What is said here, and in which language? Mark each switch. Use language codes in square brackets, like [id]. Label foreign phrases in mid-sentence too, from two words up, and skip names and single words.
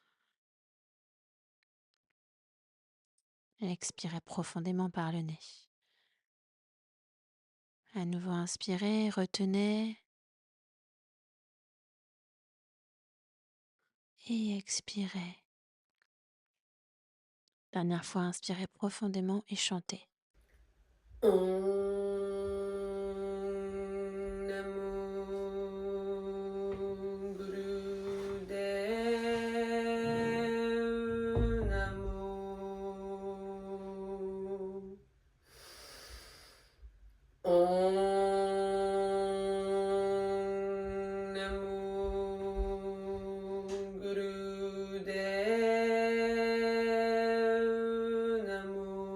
[fr] Et expirez profondément par le nez. À nouveau inspirez, retenez et expirez. Dernière fois, inspirez profondément et chantez. [sa] Om Namo Gurudev Namo. Om Namo Gurudev Namo.